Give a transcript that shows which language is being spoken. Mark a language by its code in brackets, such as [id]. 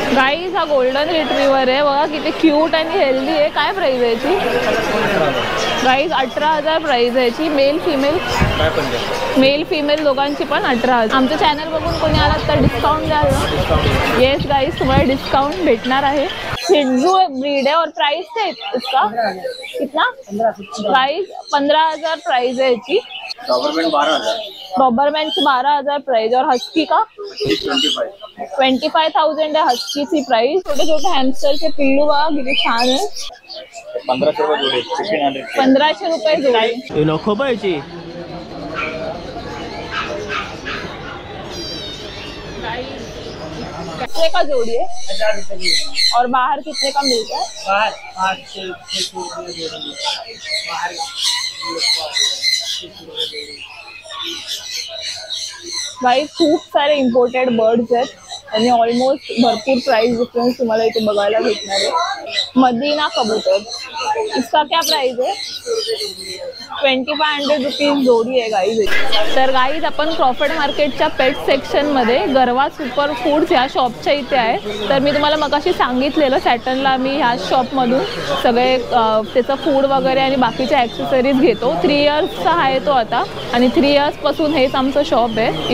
[mr] Guys हा golden retriever आहे. बघा किती क्यूट आणि हेल्दी आहे. काय प्राईस आहे याची? गाईज 18,000 प्राईस आहे याची. मेल फिमेल दोघांची पण 18,000. आमचं चॅनल बघून कोणी आलात तर डिस्काउंट द्याल ना? येस गाईज तुम्हाला डिस्काउंट भेटणार आहे. [hi] शिट्झू ब्रीड है और प्राइस है इसका कितना? प्राइस 15,000 प्राइस है इसकी. डॉबरमैन की 12,000 प्राइस. और हस्की का 25,000 है हस्की की प्राइस. [mr] छोटे छोटे हॅमस्टर के पिल्लू बघा किती छान आहे. 1500 रुपये जोडी. नको पाहिजे. [hi] कितने का जोड़ी है? और बाहर कितने का मिलता है? [mr] भाई खूप सारे इम्पोर्टेड बर्ड्स आहेत आणि ऑलमोस्ट भरपूर प्राइस डिफरेंस तुम्हाला इथे बघायला भेटणार आहे. [hi] मदीना कबूतर इसका क्या प्राइस है? [mr] 2500 रुपीज जोडी आहे गाईज. तर गाईज आपण क्रॉफर्ड मार्केटच्या पेट सेक्शनमध्ये गरवा सुपर फूड्स ह्या शॉपच्या इथे आहे. तर मी तुम्हाला मगाशी सांगितलेलं सॅटर्नला मी ह्या शॉपमधून सगळे त्याचं फूड वगैरे आणि बाकीच्या ॲक्सेसरीज घेतो. 3 इयर्सचा आहे तो आता आणि 3 इयर्सपासून हेच आमचं शॉप आहे.